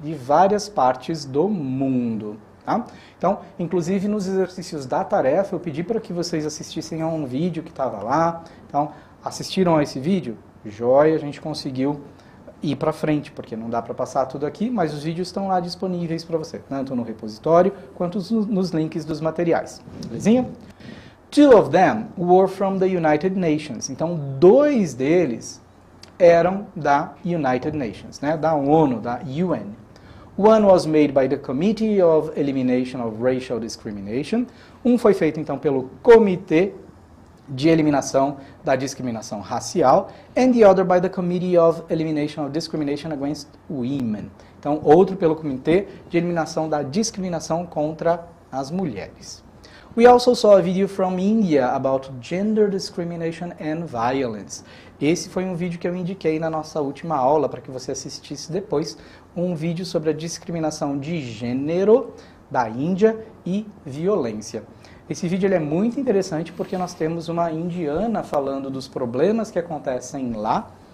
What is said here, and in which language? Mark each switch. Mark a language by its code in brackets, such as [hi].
[pt] De várias partes do mundo. Tá? Então, inclusive nos exercícios da tarefa, eu pedi para que vocês assistissem a um vídeo que estava lá. Então, assistiram a esse vídeo? Joia, a gente conseguiu ir para frente, porque não dá para passar tudo aqui, mas os vídeos estão lá disponíveis para você, tanto no repositório quanto nos links dos materiais. Belezinha? [en] Two of them were from the United Nations. [pt] Então, 2 deles eram da [en] United Nations, né? [pt] Da ONU, da UN. [en] One was made by the Committee of Elimination of Racial Discrimination. [pt] Um foi feito, então, pelo Comitê de Eliminação da Discriminação Racial, [en] and the other by the Committee of Elimination of Discrimination Against Women. [pt] Então, outro pelo Comitê de Eliminação da Discriminação contra as Mulheres. [en] We also saw a video from India about gender discrimination and violence. [pt] Esse foi um vídeo que eu indiquei na nossa última aula para que você assistisse depois, um vídeo sobre a discriminação de gênero da Índia e violência. Esse vídeo ele é muito interessante porque nós temos uma indiana falando dos problemas que acontecem lá.